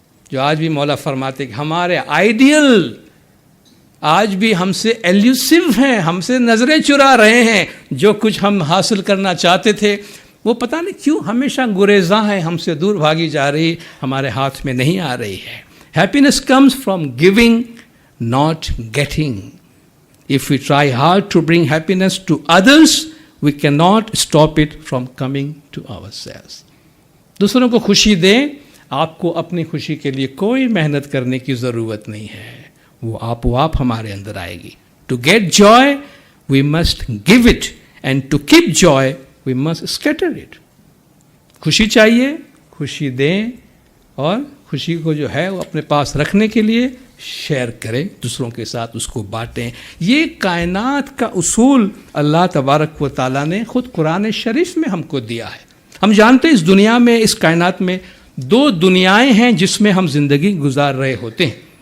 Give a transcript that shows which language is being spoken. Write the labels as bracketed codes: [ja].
[ur] جو آج بھی مولا فرماتے کہ ہمارے آئیڈیل آج بھی ہم سے ایلیوسو ہیں، ہم سے نظریں چرا رہے ہیں. جو کچھ ہم حاصل کرنا چاہتے تھے وہ پتہ نہیں کیوں ہمیشہ گریزاں ہیں، ہم سے دور بھاگی جا رہی، ہمارے ہاتھ میں نہیں آ رہی ہے. [en] Happiness comes from giving not getting. If we try hard to bring happiness to others, we cannot stop it from coming to ourselves. [ur] دوسروں کو خوشی دیں، آپ کو اپنی خوشی کے لیے کوئی محنت کرنے کی ضرورت نہیں ہے، وہ آپ ہمارے اندر آئے گی. [en] To get joy, we must give it, and to keep joy, we must scatter it. [ur] خوشی چاہیے، خوشی دیں، اور خوشی کو جو ہے وہ اپنے پاس رکھنے کے لیے شیئر کریں، دوسروں کے ساتھ اس کو بانٹیں. یہ کائنات کا اصول اللہ تبارک و تعالیٰ نے خود قرآن شریف میں ہم کو دیا ہے. ہم جانتے ہیں اس دنیا میں، اس کائنات میں 2 دنیایں ہیں جس میں ہم زندگی گزار رہے ہوتے ہیں.